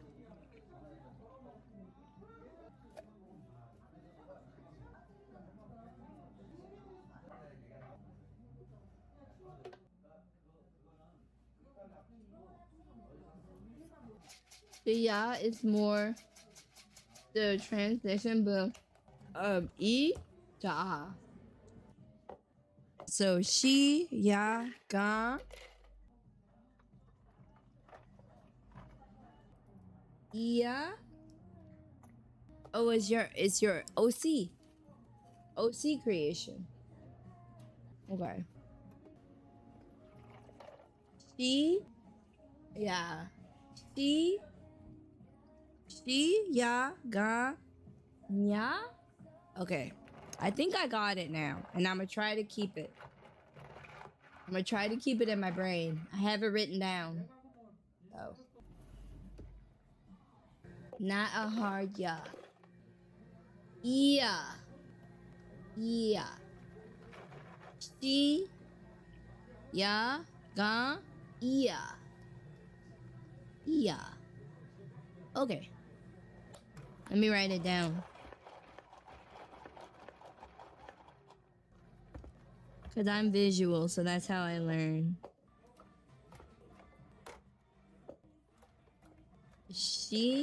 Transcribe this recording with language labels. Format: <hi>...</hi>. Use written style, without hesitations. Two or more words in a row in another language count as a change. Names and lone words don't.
<en>The ya is more the translation, but e da. So she ya ga ya. Oh, it's your OC creation. Okay. She ya she ya ga nya. Okay. I think I got it now, and I'm gonna try to keep it. I'm gonna try to keep it in my brain. I have it written down. So, not a hard ya. Yeah. Yeah. She. Ya. Ga. Yeah. Yeah. Okay. Let me write it down. Because I'm visual, so that's how I learn. She.</en>